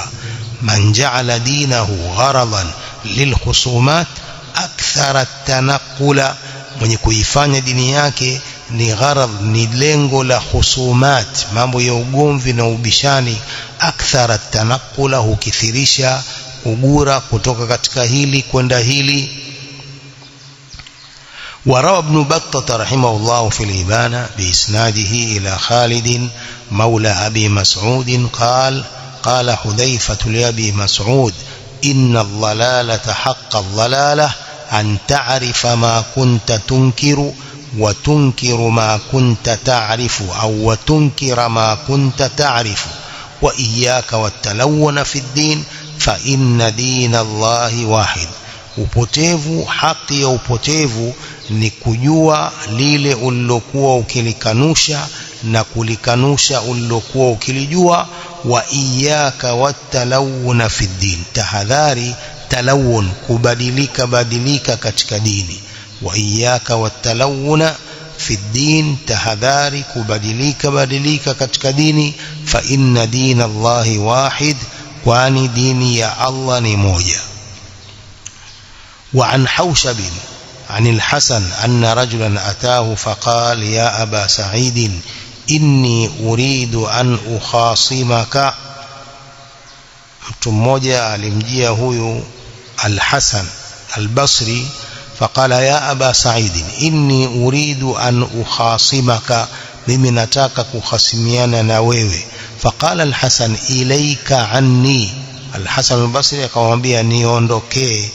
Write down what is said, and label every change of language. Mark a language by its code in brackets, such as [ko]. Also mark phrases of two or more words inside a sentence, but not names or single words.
[ar] من جعل دينه غرضا للخصومات أكثر التنقل, [sw] mwenye kuifanya dini yake ni gharad, ni lengo la husumat, mambo ya ugomvi na ubishani. [ar] أكثر التنقل, [sw] hukithirisha kugura kutoka katika hili kwenda hili. [ar] وروى ابن بطة رحمه الله في الإبانة بإسناده إلى خالد مولى أبي مسعود قال قال حذيفة لأبي مسعود إن الضلالة حق الضلالة أن تعرف ما كنت تنكر وتنكر ما كنت تعرف، أو وتنكر ما كنت تعرف. وإياك والتلون في الدين فإن دين الله واحد. [sw] upotevu, haki ya upotevu ni kujua lile ulilokuwa ukilikanusha na kulikanusha ulilokuwa ukilijua. [ar] وإياك والتلون في الدين, [sw] tahadhari talawun, kubadilika badilika katika dini. [ar] وإياك والتلون في الدين, [sw] tahadhari kubadilika badilika katika dini. [ar] فإن دين الله واحد, [sw] kwani dini ya Allah ni moja. [ar] وعن حوشب عن الحسن أن رجلا أتاه فقال يا أبا سعيد إني أريد أن أخاصمك. [sw] mtu mmoja alimjia huyu Al-Hasan Al-Basri, [ar] فقال يا أبا سعيد إني أريد أن أخاصمك, [sw] mimi nataka kukhasimiana na wewe. [ar] فقال الحسن إليك عني, Al-Hasan Al-Basri [sw] akamwambia niondokee.